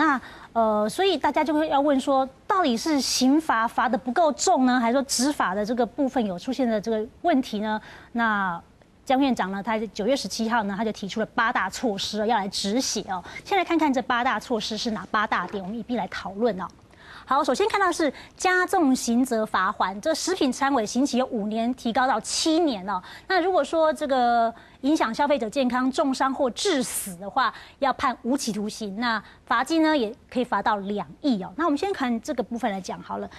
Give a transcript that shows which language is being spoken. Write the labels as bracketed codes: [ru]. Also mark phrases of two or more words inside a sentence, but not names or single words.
[zh] 那所以大家就會要問說，到底是刑罰罰得不夠重呢，還是說執法的這個部分有出現的這個問題呢？那江院長呢，他9月17號呢，他就提出了8大措施要來執行哦。先來看看這8大措施是哪8大點，我們一併來討論哦。好，首先看到是加重刑责罚锾，这食品餐委刑期由5年提高到7年哦。那如果说这个影响消费者健康、重伤或致死的话，要判无期徒刑。那罚金呢，也可以罚到2亿哦。那我们先看这个部分来讲好了。